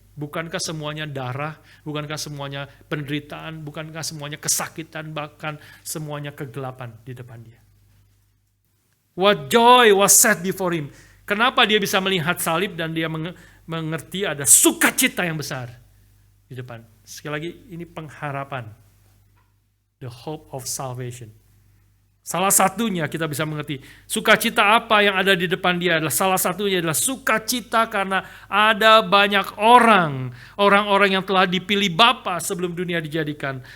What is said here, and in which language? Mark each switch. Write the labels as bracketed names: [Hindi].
[Indonesian] Bukankah semuanya darah, bukankah semuanya penderitaan, bukankah semuanya kesakitan, bahkan semuanya kegelapan di depan Dia? [English] What joy was set before Him. [Indonesian] Kenapa Dia bisa melihat salib dan Dia mengerti ada sukacita yang besar di depan. Sekali lagi, ini pengharapan. [English] The hope of salvation. [Indonesian] Salah satunya kita bisa mengerti, sukacita apa yang ada di depan Dia adalah salah satunya adalah sukacita karena ada banyak orang-orang yang telah dipilih Bapa sebelum dunia dijadikan.